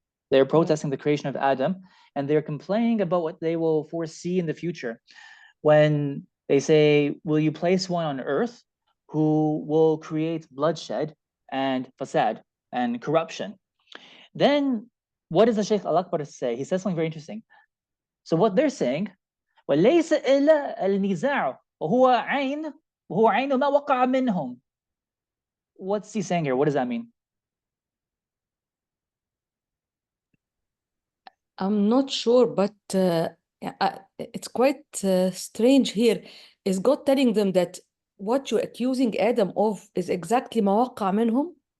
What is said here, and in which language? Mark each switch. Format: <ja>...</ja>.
<en>They're protesting the creation of Adam, and they're complaining about what they will foresee in the future when they say, will you place one on earth who will create bloodshed and fasad and corruption? Then what does the Shaykh al-Akbar say? He says something very interesting. So what they're saying,</en> <ar>وَلَيْسَ إِلَّا النِّزَاعُ وَهُوَ عَيْنُ مَا وَقَعَ مِنْهُمْ.</ar> <en>What's he saying here? What does that mean? I'm not sure, but it's quite strange here. Is God telling them that what you're accusing Adam of is exactly</en> <ar>ما وقع منهم?</ar>